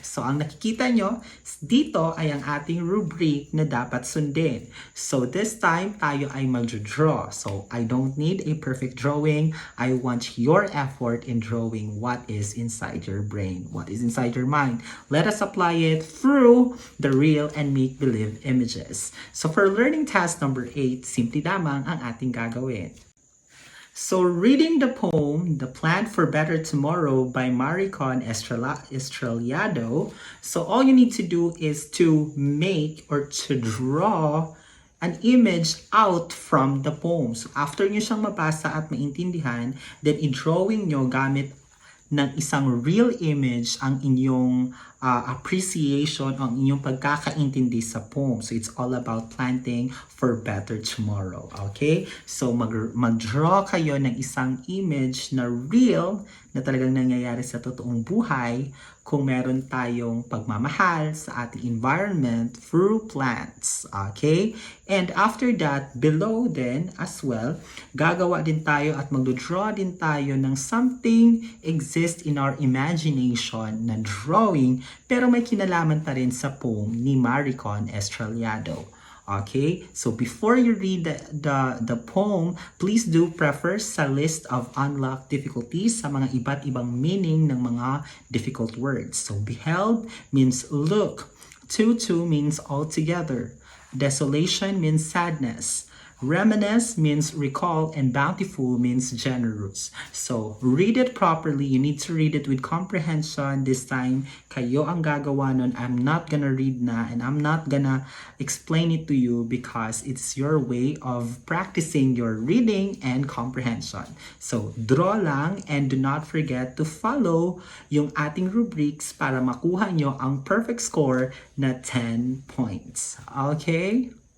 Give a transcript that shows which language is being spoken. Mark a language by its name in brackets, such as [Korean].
[Filipino] So, ang nakikita nyo dito ay ang ating rubric na dapat sundin. So, this time, tayo ay mag-draw. [English] So, I don't need a perfect drawing. I want your effort in drawing what is inside your brain, what is inside your mind. Let us apply it through the real and make-believe images. [Filipino] So, [English] for learning task number 8, [Filipino] simple lamang ang ating gagawin. [English] So, reading the poem, The Plan for Better Tomorrow by Maricon Estrellado, so all you need to do is to make or to draw an image out from the poem. [Filipino] So, after nyo siyang mabasa at maintindihan, then i-drawing nyo gamit ng isang [English] real image [Filipino] ang inyong appreciation, ang inyong pagkakaintindi sa poem. [English] So it's all about planting for better tomorrow. [Filipino] Okay? So mag-draw kayo ng isang image na real na talagang nangyayari sa totoong buhay kung meron tayong pagmamahal sa ating environment through plants. Okay? And after that, below then as well, gagawa din tayo at mag-draw din tayo ng [English] something exist in our imagination [Filipino] na drawing pero may kinalaman pa rin sa poem ni Maricon Estrellado. [English] Okay, so before you read the poem, please do prefer sa list of unlocked difficulties [Filipino] sa mga iba't ibang meaning [English] ng mga difficult words. So beheld means look, to means altogether, desolation means sadness, reminisce means recall, and bountiful means generous. So, read it properly. You need to read it with comprehension. [Filipino] This time, kayo ang gagawa nun. [English] I'm not gonna read na and I'm not gonna explain it to you because it's your way of practicing your reading and comprehension. So, draw lang and do not forget to follow yung ating rubrics [Filipino] para makuha nyo ang perfect score na 10 points. [English] Okay?